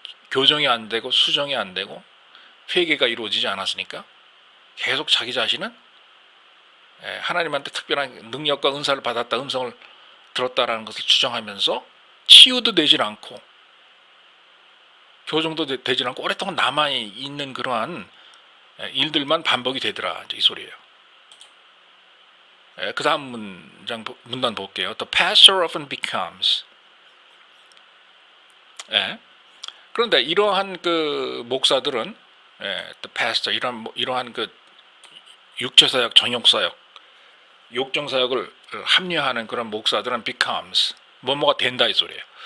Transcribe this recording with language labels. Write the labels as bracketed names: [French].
[Korean] 교정이 안 되고 수정이 안 되고 회개가 이루어지지 않았으니까 계속 자기 자신은 하나님한테 특별한 능력과 은사를 받았다, 음성을 들었다라는 것을 주장하면서 치유도 되질 않고 교정도 되질 않고 오랫동안 남아있는 그러한 일들만 반복이 되더라, 이 소리예요. 그 다음 문단 볼게요. [English] The pastor often becomes. [Korean] 그런데 이러한 그 목사들은, [English] the pastor, [Korean] 이러한 그 육체사역, 정욕사역, 욕정사역을 합리화하는 그런 목사들은 becomes, 뭐뭐가 된다 이 소리예요.